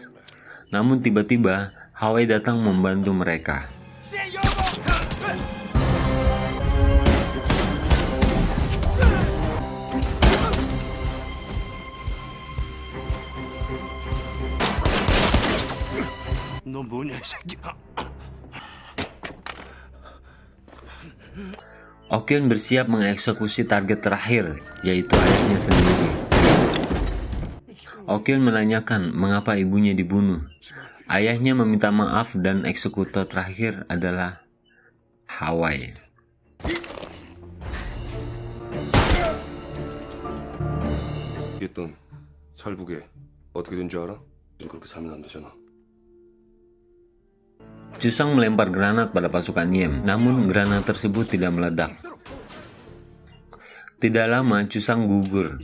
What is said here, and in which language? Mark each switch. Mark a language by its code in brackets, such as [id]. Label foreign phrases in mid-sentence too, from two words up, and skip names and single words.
[id] Namun tiba-tiba, Hawei datang membantu mereka. [ko] 너 뭐냐, 이 새끼야? [id] Okyeon bersiap mengeksekusi target terakhir, yaitu ayahnya sendiri. Okyeon menanyakan mengapa ibunya dibunuh. Ayahnya meminta maaf dan eksekutor terakhir adalah Hawei. [ko] 있던 살북에 어떻게 된 줄 알아? 그렇게 살면 안 되잖아. [id] Chusang melempar granat pada pasukan Yem, namun granat tersebut tidak meledak. Tidak lama, Chusang gugur.